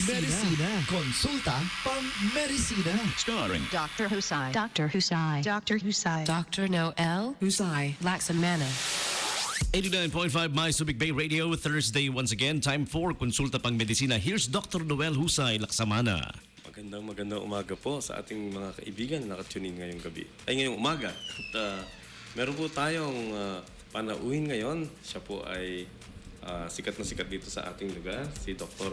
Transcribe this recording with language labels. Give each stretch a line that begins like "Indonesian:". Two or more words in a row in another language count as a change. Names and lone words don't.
Filipino: Medicina. Konsulta pang medicina.
English: Starring Dr. Husai. Dr. Husai. Dr. Husai. Dr. Noel Husay, Laxamana. 89.5 My Subic Bay Radio, Thursday once again. Time for Konsulta pang medisina. Here's Dr. Noel Husay, Laksamana.
Filipino: Magandang umaga po sa ating mga kaibigan na nakatunin ngayong gabi. Ngayong umaga. At meron po tayong panauhin ngayon. Siya po ay sikat na sikat dito sa ating lugar, si Dr.